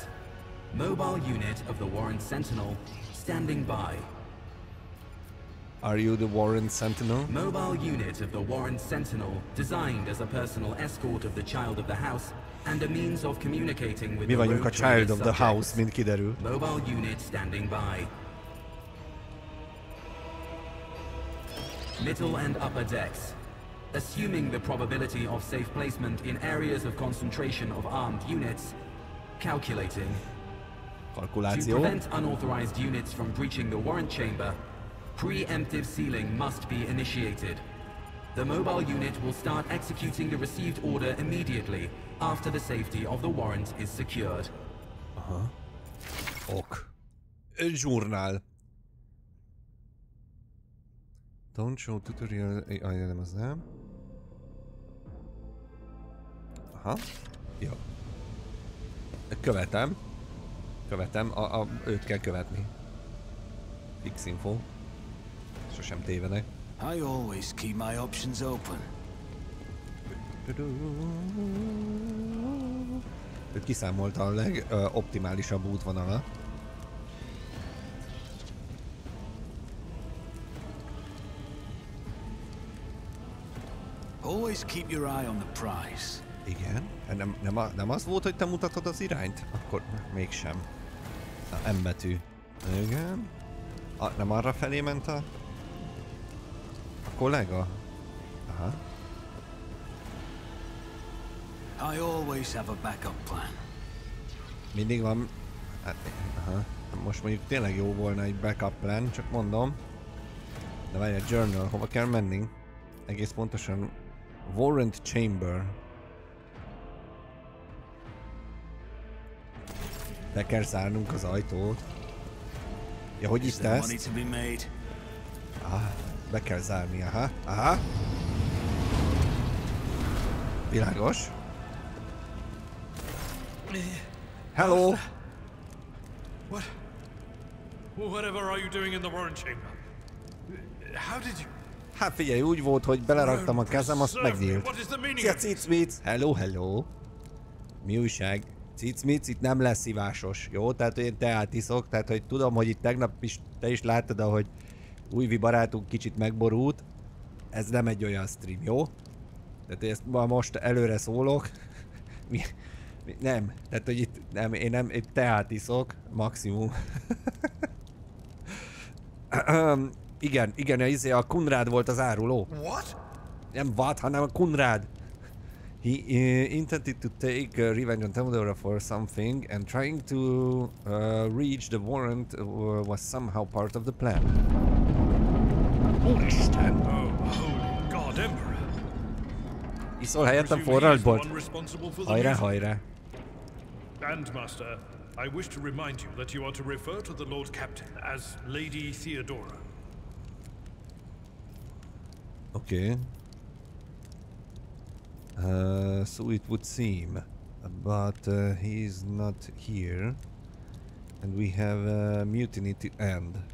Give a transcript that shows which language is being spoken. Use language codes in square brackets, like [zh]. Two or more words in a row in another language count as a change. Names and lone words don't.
[en] Mobile unit of the Warren Sentinel standing by. Are you the Warren Sentinel? Mobile unit of the Warren Sentinel, designed as a personal escort of the Child of the House and a means of communicating with [hu] Mi [en] the [hu] vagyunk a [en] rogue Child trader of the House, subjects. [hu] mint kiderül. [en] Mobile unit standing by. Middle and upper decks. Assuming the probability of safe placement in areas of concentration of armed units. Calculating. To [hu] Kalkuláció. [en] prevent unauthorized units from breaching the warrant chamber, preemptive sealing must be initiated. The mobile unit will start executing the received order immediately after the safety of the warrant is secured. Aha. Ok. Journal. Don't show tutorial... [hu] nem, az nem. Aha. Jó. Követem. Őt kell követni. Fix info. Sosem tévedek. [en] I always keep my options open. [hu] Őt kiszámolta a legoptimálisabb útvonala. [en] Always keep your eye on the prize. [hu] Igen. Nem az volt, hogy te mutatod az irányt? Akkor mégsem. Na, M betű. Igen. Nem arra felé ment a kollega? Aha. [en] I always have a backup plan. [hu] Mindig van... Hát, aha. Most mondjuk tényleg jó volna egy [en] backup plan, [hu] csak mondom. De várj, a journal, hova kell menni? Egész pontosan Warrant Chamber. Be kell zárnunk az ajtót. Ja, hogy itt ezt? Be kell zárni, aha. Világos. [en] Hello! Whatever are you doing in the warrant chamber? How did you... [hu] Hát figyelj, úgy volt, hogy beleraktam a kezem, azt megnyílt. Szia, Cicmic! Hello! Mi újság? Cicmic, itt nem lesz szivásos, jó? Tehát, hogy én teát iszok, tehát, hogy tudom, hogy itt tegnap is, te is láttad, ahogy újvi barátunk kicsit megborult. Ez nem egy olyan stream, jó? Tehát ezt most előre szólok. Nem, tehát, hogy itt nem, én teát iszok, maximum. Igen, a Kunrád volt az áruló. [en] What? [hu] Nem vad, hanem a Kunrád. [en] He intended to take revenge on Theodora for something, and trying to reach the warrant was somehow part of the plan. [hu] Úristen! [en] Oh, holy God, Emperor! [hu] Iszol helyettem forraltbort? Hajrá! [en] And, Master, I wish to remind you that you are to refer to the Lord Captain as Lady Theodora. Okay. So it would seem, but he is not here, and we have a mutiny to end.